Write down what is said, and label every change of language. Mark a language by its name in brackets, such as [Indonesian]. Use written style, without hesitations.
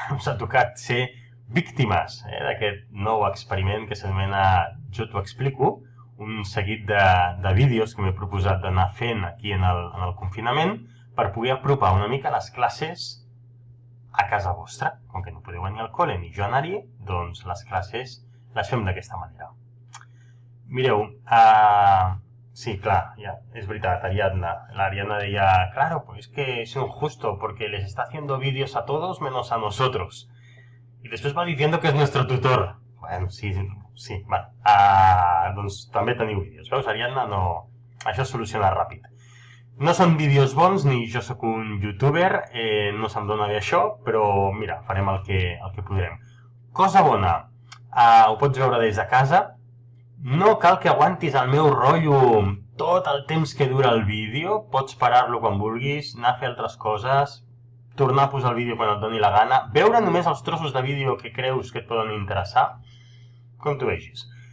[Catalan] Us ha tocat ser víctimes d'aquest nou experiment que s'anomena Jo t'ho explico, un seguit de vídeos que m'he proposat d'anar fent aquí en el confinament per poder apropar una mica les classes a casa vostra. Com que no podeu venir al col·le ni jo anar-hi, doncs les classes les fem d'aquesta manera. Mireu, sí, clar, [Spanish] ya, es verdad, Ariadna. La Ariadna decía, claro, pues es que es injusto porque les está haciendo vídeos a todos menos a nosotros. Y después va diciendo que es nuestro tutor. Bueno, sí, va. [Catalan] Doncs també teniu vídeos. Veus, Ariadna? No... Això es soluciona ràpid. No són vídeos bons, ni jo sóc un youtuber, no se'm dona bé això, però mira, farem el que podrem. Cosa bona, ho pots veure des de casa. No cal que aguantis el meu rotllo tot el temps que dura el vídeo, pots parar-lo quan vulguis, anar a fer altres coses, tornar a posar el vídeo quan et doni la gana, veure només els trossos de vídeo que creus que et poden interessar, com tu vegis.